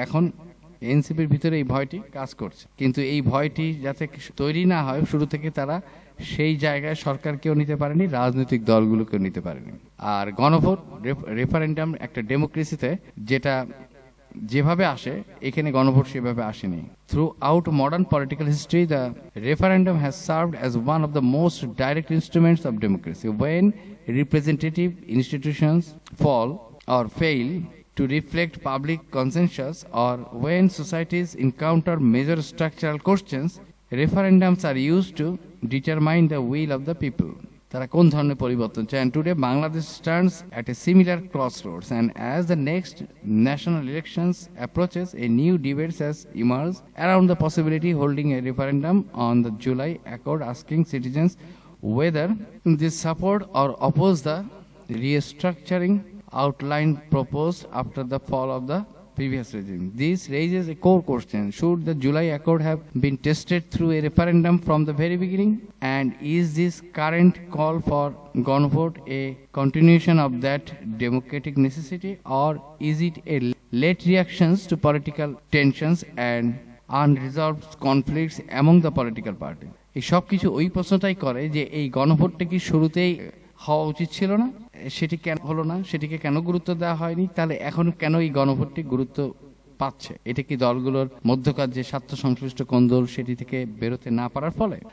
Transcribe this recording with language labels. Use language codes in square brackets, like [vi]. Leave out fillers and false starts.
[bn] এখন এনসিপির ভিতরে এই ভয়টি কাজ করছে, কিন্তু এই ভয়টি যাতে তৈরি না হয়, শুরু থেকে তারা সেই জায়গায় সরকারকেও নিতে পারেনি, রাজনৈতিক দলগুলোকেও নিতে পারেনি। আর গণভোট, রেফারেন্ডাম একটা ডেমোক্রেসিতে যেটা যেভাবে আসে, এখানে গণভোট সেভাবে আসেনি। [en] Throughout modern political history, the referendum has served as one of the most direct instruments of democracy. When representative institutions fall or fail to reflect public consensus, or when societies encounter major structural questions, referendums are used to determine the will of the people. [bn] তারা কোন ধরনের পরিবর্তন চায়? [en] And today Bangladesh stands at a similar crossroads, and as the next national elections approaches, a new debate has emerged around the possibility holding a referendum on the July Accord, asking citizens whether they support or oppose the restructuring outline proposed after the fall of the previous regime. This raises a core question: should the July Accord have been tested through a referendum from the very beginning? And is this current call for gunvote a continuation of that democratic necessity, or is it a late reactions to political tensions and unresolved conflicts among the political parties? [bn] এই সব কিছু ওই প্রশ্নটাই করে যে এই গণভোটটা কি শুরুতেই হওয়া উচিত ছিল না, সেটি কেন হলো না, সেটিকে কেন গুরুত্ব দেওয়া হয়নি, তাহলে এখন কেন এই গণভোটটি গুরুত্ব পাচ্ছে? এটা কি দলগুলোর মধ্যকার যে স্বার্থ সংশ্লিষ্ট কোন্দল সেটি থেকে বেরোতে না পারার ফলে?